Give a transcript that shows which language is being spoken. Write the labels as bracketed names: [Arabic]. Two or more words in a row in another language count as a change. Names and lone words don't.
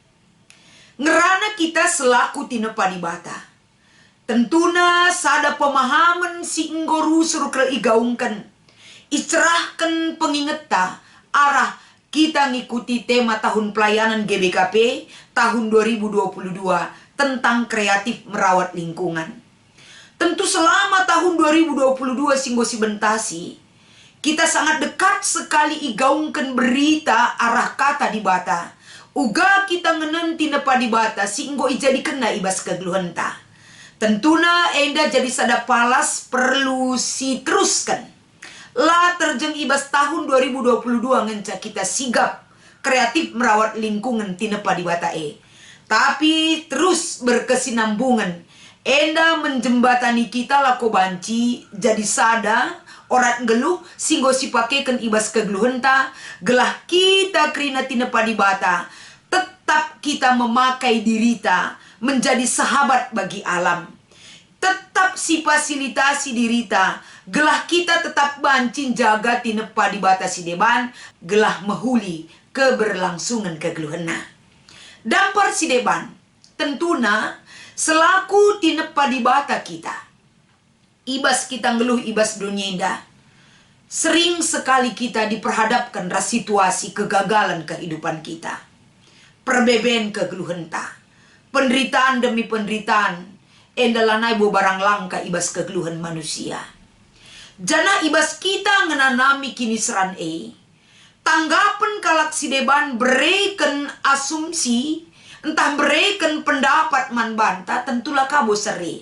[Batak Karo] Ngerana kita selaku tinepa dibata. Tentuna sada pemahaman si nggoru suruh igaungkan. Icerahkan pengingeta arah kita ngikuti [Indonesian] tema tahun pelayanan GBKP tahun 2022 tentang kreatif merawat lingkungan. [Batak Karo] Tentu selama tahun 2022 singgo si bentasi, [Indonesian] kita sangat dekat sekali igaungkan berita arah kata dibata. [Batak Karo] Uga kita ngenenti nepa dibata singgo ijadi kena ibas kegeluhenta. Tentuna enda jadi sada palas perlu si teruskan. Lah terjeng ibas tahun 2022 ngenca kita sigap [Indonesian] kreatif merawat lingkungan [Batak Karo] tinepa dibata [Indonesian] Tapi terus berkesinambungan. [Batak Karo] Enda menjembatani kita lako banci jadi sada orat geluh singgo si pakekan ibas kegeluhenta gelah kita kerina tinepa dibata tetap kita memakai dirita [Indonesian] menjadi sahabat bagi alam. [Batak Karo] Tetap si fasilitasi dirita gelah kita tetap bancin jaga tinepa dibata si deban gelah mehuli keberlangsungan kegeluhena. Dampar si deban tentuna selaku tinepa dibata kita. Ibas kita ngeluh ibas dunyenda. [Indonesian] Sering sekali kita diperhadapkan ras situasi kegagalan kehidupan kita. [Batak Karo] Perbeben kegeluhenta. [Indonesian] Penderitaan demi penderitaan. [Batak Karo] Endalanai bo barang langka ibas kegeluhan manusia. Jana ibas kita ngenanami kini seran tanggapan kalak si deban bereken asumsi entah bereken pendapat man banta tentulah kabo seri.